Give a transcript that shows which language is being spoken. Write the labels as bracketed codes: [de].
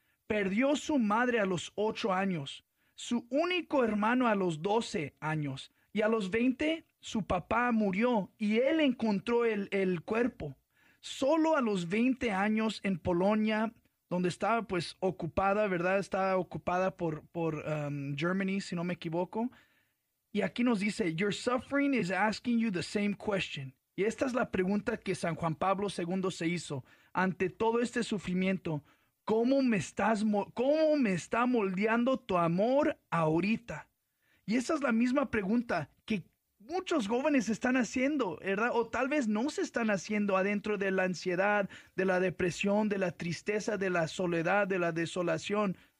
[es] Perdió su madre a los 8 años, su único hermano a los 12 años, y a los 20 su papá murió y él encontró el cuerpo. Solo a los 20 años en Polonia, donde estaba pues ocupada, ¿verdad? Estaba ocupada por Germany, si no me equivoco. Y aquí nos dice, [en] your suffering is asking you the same question. [es] Y esta es la pregunta que San Juan Pablo II se hizo. Ante todo este sufrimiento, ¿cómo me está moldeando tu amor ahorita? Y esa es la misma pregunta que muchos jóvenes están haciendo, ¿verdad? O tal vez no se están haciendo adentro de la ansiedad, de la depresión, de la tristeza, de la soledad, de la desolación.